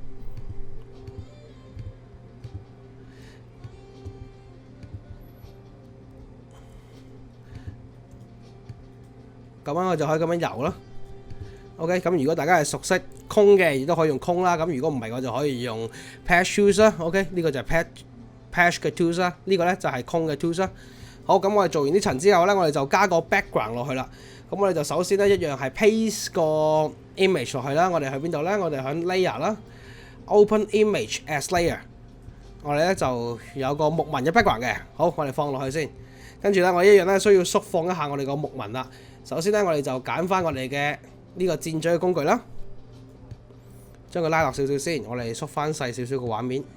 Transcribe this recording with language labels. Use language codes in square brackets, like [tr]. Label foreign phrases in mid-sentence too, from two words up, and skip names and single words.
[yue] 咁樣我就可以咁樣游啦。OK， 咁如果大家係熟悉空嘅，亦都可以用空啦。咁如果唔係，我就可以用 Patch Tools 啦。OK， 呢個就係 Patch 嘅 Tools 啦。呢個咧就係空嘅 Tools 啦。好，咁我哋做完呢層之後咧，我哋就加個 background 落去啦。咁我哋就首先咧一樣係 paste 個 image 落去啦。我哋去邊度咧？我哋喺 layer 啦 ， [en] open image as layer。 [yue] 我哋咧就有個木紋嘅 background 嘅。好，我哋放落去先。跟住咧，我一樣咧需要縮放一下我哋個木紋啦。首先咧，我哋就揀翻我哋嘅呢個箭嘴嘅工具啦，將佢拉落少少先。我哋縮翻細少少個畫面。